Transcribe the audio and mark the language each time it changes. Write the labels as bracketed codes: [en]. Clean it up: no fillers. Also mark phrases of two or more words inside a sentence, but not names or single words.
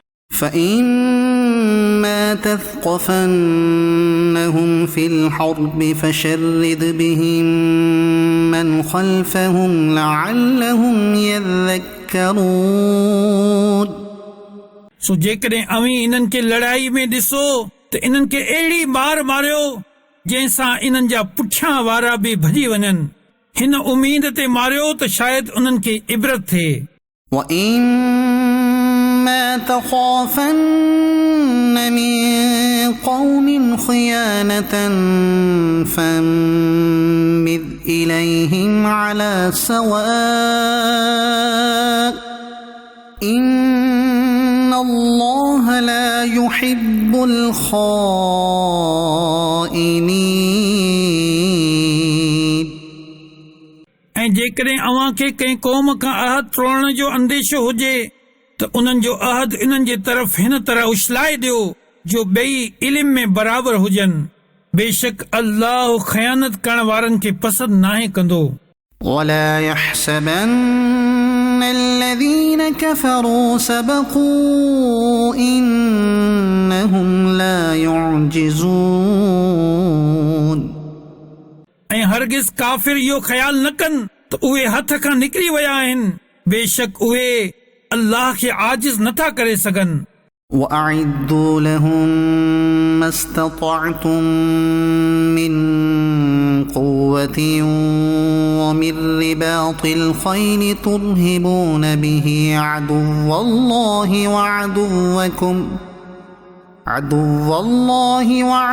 [ar] فإما تثقفنهم في الحرب فشرد بهم من خلفهم لعلهم يذكرون [sd] सो जेकॾहिं अवीं इन्हनि खे लड़ाई में ॾिसो त इन्हनि खे अहिड़ी मार मारियो जंहिंसां इन्हनि जा पुठियां वारा बि भॼी वञनि हिन उम्मीद ते मारियो त शायदि उन्हनि खे इबरत थिए [ar] وإما تخافن من قوم خيانة فانبذ إليهم على سواء إن الله لا يحب الخائنين [sd] ऐं जेकॾहिं अव्हां खे कंहिं क़ौम खां अहद तोड़ण जो अंदेशो हुजे त उन्हनि जो अहद इन्हनि जे तरफ़ हिन तरह उछलाए ॾियो जो ॿई इल्म में बराबर हुजनि बेशक अल्लाह ख़यानत करण वारनि खे पसंदि नाहे कंदो [ar] ولا يحسبن الذين كفروا سبقوا إنهم لا يعجزون [sd] ऐं हरगिज़ काफ़िर इहो ख़्याल न कनि त उहे हथ खां निकिरी विया आहिनि बेशक उहे अल्लाह खे आजिज़ नथा करे सघनि [ar] وأعدوا لهم ما استطعتم من قوة ومن رباط الخيل ترهبون به عدو الله